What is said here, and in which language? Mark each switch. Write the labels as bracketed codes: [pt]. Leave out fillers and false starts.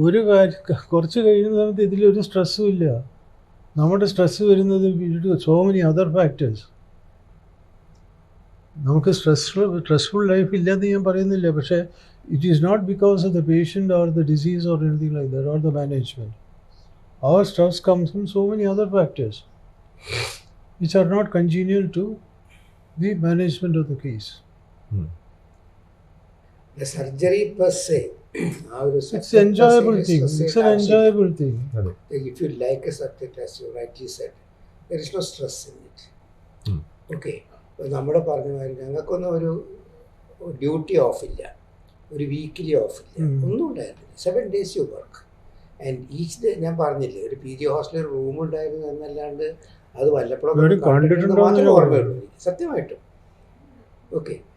[ml] ഒരു കാര്യം കുറച്ച് കഴിയുന്ന സമയത്ത് ഇതിലൊരു സ്ട്രെസ്സും ഇല്ല. നമ്മുടെ സ്ട്രെസ്സ് വരുന്നത് [en] So many other factors. [ml] നമുക്ക് സ്ട്രെസ്ഫുൾ ലൈഫ് ഇല്ലെന്ന് ഞാൻ പറയുന്നില്ല, പക്ഷേ [en] It is not because of the patient or the disease or anything like that or the management. Our stress comes from so many other factors which are not congenial to the management of the case. The surgery per se, it's an enjoyable thing. It's an enjoyable thing. If you like a subject, as you rightly said, there is no stress in it. Okay. [ml] നമ്മുടെ പറഞ്ഞ മാതിരി ഞങ്ങൾക്കൊന്നും ഒരു duty of ഇല്ല, ഒരു weekly of ഇല്ല, ഒന്നും ഉണ്ടായിരുന്നില്ല. [en] 7 days you work and each day. [ml] ഞാൻ പറഞ്ഞില്ലേ, ഒരു PG ഹോസ്റ്റലിൽ റൂം ഉണ്ടായിരുന്നു എന്നല്ലാണ്ട് അത് വല്ലപ്പോഴും മാത്രമേ ഓർമ്മയുള്ളൂ സത്യമായിട്ടും. ഓക്കെ.